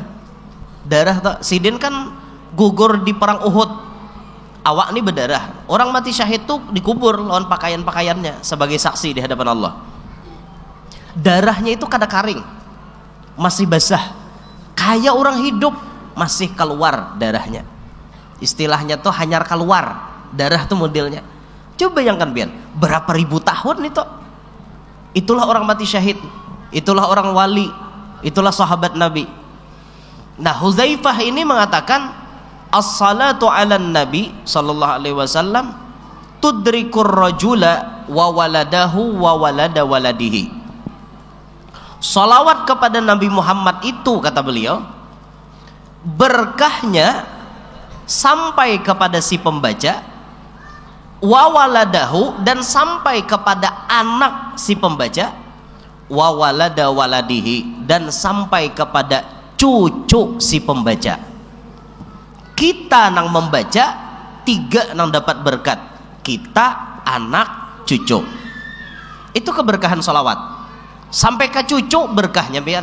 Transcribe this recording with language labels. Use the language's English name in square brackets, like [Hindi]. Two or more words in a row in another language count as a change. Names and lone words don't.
[Banjar] Darah Sidin kan gugur di perang Uhud awak nih berdarah orang mati syahid tuh dikubur lawan pakaiannya sebagai saksi di hadapan Allah darahnya itu kada karing masih basah kayak orang hidup masih keluar darahnya istilahnya tuh hanyar keluar darah tuh modelnya coba bayangkan Bian berapa ribu tahun itulah orang mati syahid itulah orang wali itulah sahabat Nabi. Nah Hudzaifah ini mengatakan [Arabic] الصلاة على النبي صلى الله عليه وسلم تدرك الرجل وولده وولد ولده. [Banjar] Salawat kepada Nabi Muhammad itu kata beliau berkahnya sampai kepada si pembaca [Arabic] وولده [Banjar] dan sampai kepada anak si pembaca [Arabic] وولد ولده [Banjar] dan sampai kepada cucu si pembaca. Kita nang membaca 3 nang dapat berkat kita, anak, cucu. Itu keberkahan sholawat sampai ke cucu berkahnya pian.